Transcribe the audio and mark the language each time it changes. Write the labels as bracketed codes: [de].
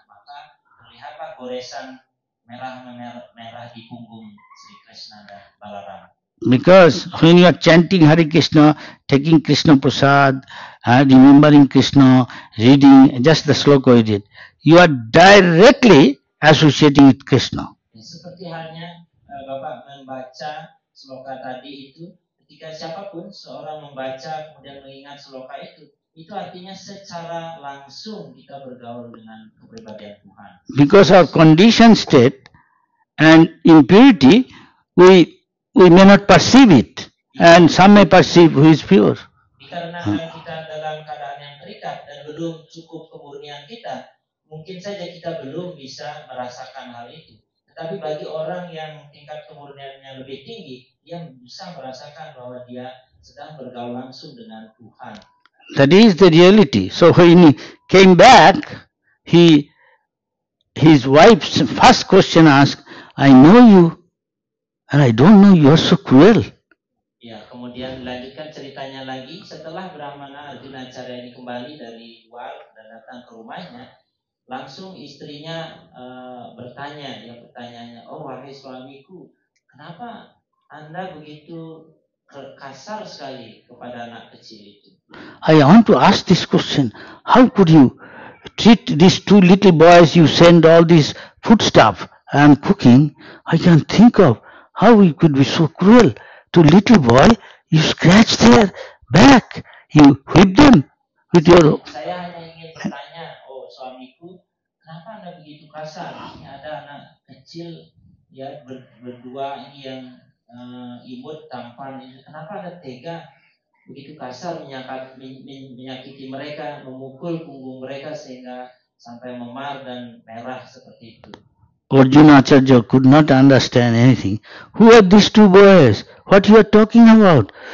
[id] Maka terlihatlah goresan merah di punggung Sri Krishna dan Balarama. [en] Because when you are chanting Hare Krishna, taking Krishna Prasad, remembering Krishna, reading just the sloka we did, you are directly associating with Krishna. [id] Seperti halnya Bapak membaca sloka tadi itu, ketika siapapun seorang membaca kemudian mengingat sloka itu artinya secara langsung kita bergaul dengan kepribadian Tuhan. [en] Because our conditioned state and impurity, we may not perceive it, and some may perceive who is pure. [id] Dikarenakan kita dalam keadaan yang terikat dan belum cukup kemurnian kita, mungkin saja kita belum bisa merasakan hal itu. Tetapi bagi orang yang tingkat kemurniannya lebih tinggi, dia bisa merasakan bahwa dia sedang bergaul langsung dengan Tuhan. [en] That is the reality. So when he came back, his wife's first question asked, I know you, and I don't know you are so cruel. [id] Ya, kemudian dilanjutkan ceritanya lagi. Setelah Brahmana Arjunacharya ini kembali dari luar dan datang ke rumahnya, langsung istrinya bertanya, yang pertanyaannya, oh wahai suamiku, kenapa Anda begitu kasar sekali kepada anak kecil itu? [en] I want to ask this question. How could you treat these two little boys, you send all this food stuff and cooking? I can think of how you could be so cruel. To little boy, you scratch their back, you whip them with your... [id] Saya hanya ingin bertanya, oh suamiku, kenapa Anda begitu kasar? Ini ada anak kecil ya berdua ini yang imut tampan, kenapa Anda tega begitu kasar menyakiti mereka, memukul punggung mereka sehingga sampai memar dan merah seperti itu. [en] Arjunacharya could not understand anything. Who are these two boys? What you are talking about?